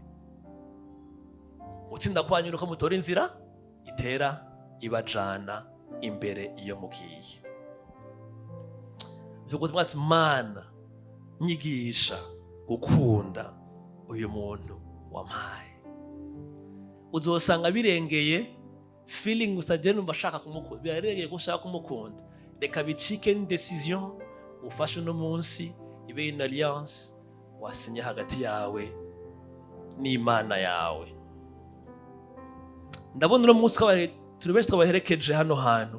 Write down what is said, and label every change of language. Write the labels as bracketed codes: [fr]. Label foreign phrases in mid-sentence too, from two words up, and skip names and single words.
[rn] Gutsinda kwanyu nuko mutora inzira itera ibajana imbere iyo mugiye. Vuga twati Mana nyigisha gukunda uyu muntu wampaye. Uzosanga birengeye feeling usagenda umbashaka kumukunda, birengeye gushaka kumukunda. Reka bicike ni decision ufashe no munsi ibe [fr] une alliance [rn] wasinye hagati yawe n'Imana yawe. Ndabona no munsi turi benshi twabaherekeje hano hantu.